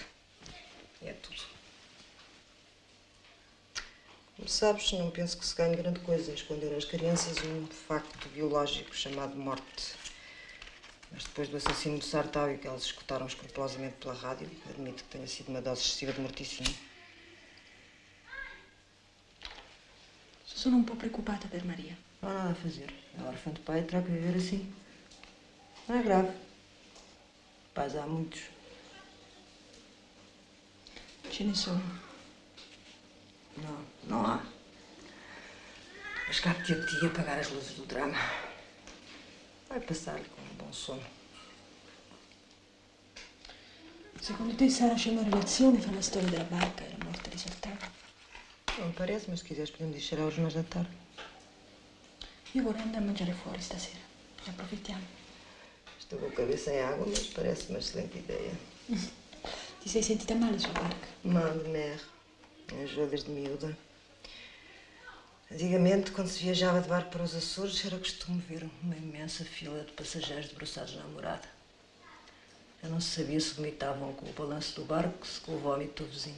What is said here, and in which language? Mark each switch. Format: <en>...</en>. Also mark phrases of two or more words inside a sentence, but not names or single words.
<pt>É tudo. Como sabes, não penso que se ganhe grande coisa em esconder às crianças um facto biológico chamado morte. Mas depois do assassino de Sartau e que eles escutaram escrupulosamente pela rádio, admito que tenha sido uma dose excessiva de morticínio.</pt> <it>Sono un po' preoccupata per Maria.</it> <pt>Não há nada a fazer. É órfã de pai e terá que viver assim. Não é grave. Pais há muitos.</pt> <it>Ce ne sono.</it> <pt>Não, não há. Mas cabe-te a ti apagar as luzes do drama. Vai passar com um bom sono.</pt> <it>Secondo te Sara c'è una relazione fra la storia della barca e la morte di Sartau?</it> <pt>Não parece, mas se quiseres podemos deixar aos jornais da tarde.</pt> <it>Io vorrei andare a mangiare fuori stasera. Ne approfittiamo.</it> <pt>Estou com a cabeça em água, mas parece uma excelente ideia.</pt> <it>Ti sei sentita male sulla barca?</it> <fr>Mal de mer.</fr> <pt>Enjoou desde miúda. Antigamente, quando se viajava de barco para os Açores, era costume ver uma imensa fila de passageiros debruçados na morada. Eu não se sabia se vomitavam com o balanço do barco, se com o vómito do vizinho.</pt>